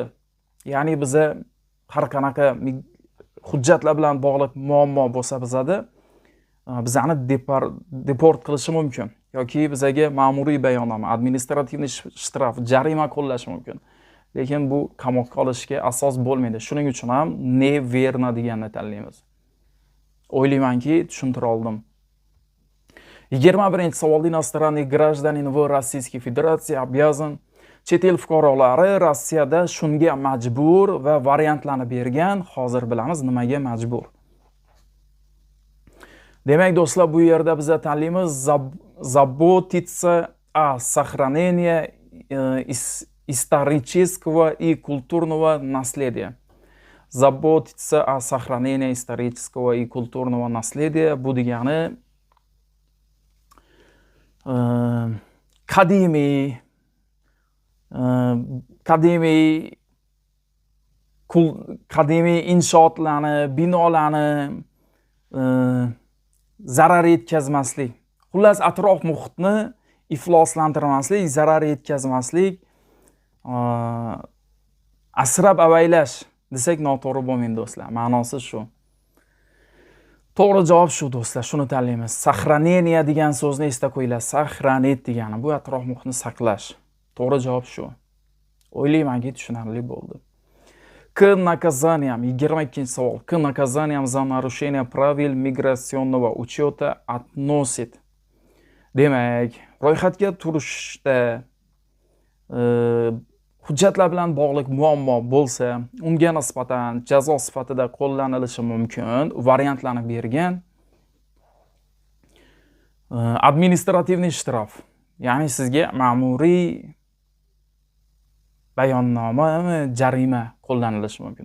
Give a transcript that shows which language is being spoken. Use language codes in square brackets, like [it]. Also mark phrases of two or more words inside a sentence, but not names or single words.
[uz] Ya'ni biza har qanaqa hujjatlar bilan bog'liq muammo bo'lsa bizada bizani deport qilishi mumkin yoki bizaga ma'muriy bayonnoma, [ru] административный штраф, [uz] jarima qo'llashi mumkin. Lekin bu qamoqqa olishga asos bo'lmaydi. Shuning uchun ham neverna deganni tanlaymiz. O'ylaymanki, tushuntira oldim. [ru] 21-savolda иностранный гражданин в Российской Федерации обязан. [uz] Chet el fuqarolari Rossiyada shunga majbur va variantlarni bergan. Hozir bilamiz nimaga majbur. Demak do'stlar, bu yerda biz tanlaymiz [ru] заботиться о сохранении исторического и культурного наследия. Заботиться о сохранении исторического и культурного наследия. [uz] Bu degani qadimiy inshootlarni, binolarni zarar yetkazmaslik. Xullas, atrof muhitni ifloslantirmaslik, zarar yetkazmaslik, asrab avaylash desak noto'g'ri bo'lmaydi do'stlar. Ma'nosi shu. To'g'ri javob shu do'stlar, shuni tanlaymiz. Сохранение degan so'zni esda qo'yinglar. Сохранить degani bu atrof muhitni saqlash. To'g'ri javob shu. O'ylaymanki, tushunarli bo'ldi. [ru] К наказаниям, 22-savol. К наказаниям за нарушение правил миграционного учета относит. [uz] Demak, ro'yxatga turishda hujjatlar bilan bog'liq muammo bo'lsa, unga nisbatan jazo sifatida qo'llanilishi mumkin. Variantlarni bergan. [ru] Административный штраф, [uz] ya'ni sizga ma'muriy bayonnoma, jarima qo'llanilishi mumkin.